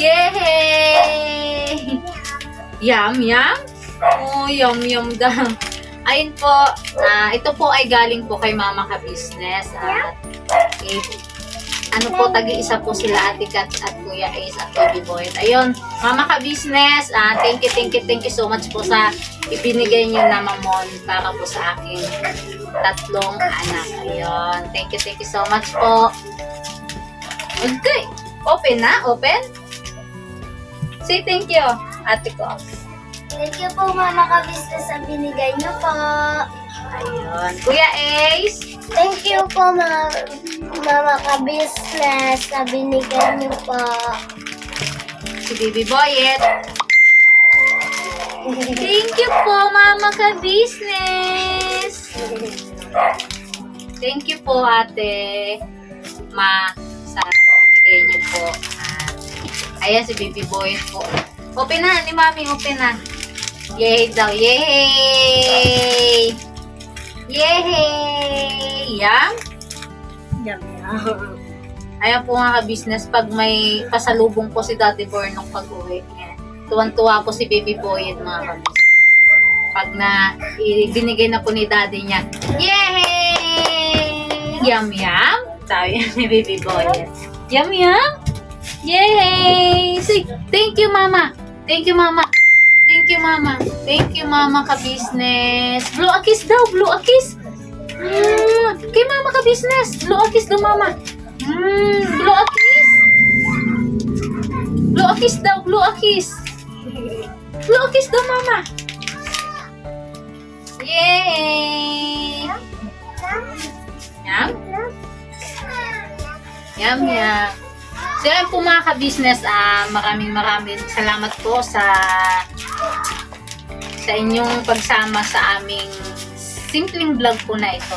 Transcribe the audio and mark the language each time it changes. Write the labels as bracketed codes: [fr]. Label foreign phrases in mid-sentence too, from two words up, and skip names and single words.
[tl] Yay! Yum! Oh, yum daw. Ayun po, ito po ay galing po kay Mama Ka Business. At ano po, tagi-isa po sila Ate Kat at Kuya Ace at Baby Boy. Ayun, Mama Ka Business, [en] thank you so much [tl] po sa ibinigay niyo na mamon para po sa aking 3 anak. Ayun, [en] thank you so much po. [tl] Okay, open na, open. [en] Say thank you, [tl] ate ko. [en] Thank you [tl] po, Mama Ka Business, sa binigay niyo po. Ayun, Kuya Ace. [en] Thank you [tl] po, Mama Ka Business, sa binigay niyo po. Si Baby Boyet. [en] Thank you po, Mama Ka Business. Thank you [tl] po, Ate Ma, sa binigay niyo po. Ayan si Baby Boyet po. Open na, ni Mami, open na. Yay daw, yay! Yay! Yum? Yum. Ayan po nga ka-business, pag may pasalubong po si Daddy Born nung pag-uwi, tuwan-tuwa po si Baby Boy at mga ka-business. Pag binigay na po ni Daddy niya, yay! Yum yum! Sabi ni Baby Boy. Yum yum! [en] Yay! Say, thank you Mama! Thank you Mama! Thank you Mama! Thank you Mama ka-business! Blow a kiss daw! Blow a kiss! Kay Mama ka-business! Blow a kiss daw Mama! Blow a kiss! Blow a kiss daw! Blow a kiss! Blow a kiss daw Mama! Yay! Yum? Yum, yum. [tl] So yan po mga ka-business, maraming salamat po sa inyong pagsama sa aming simpleng vlog po na ito.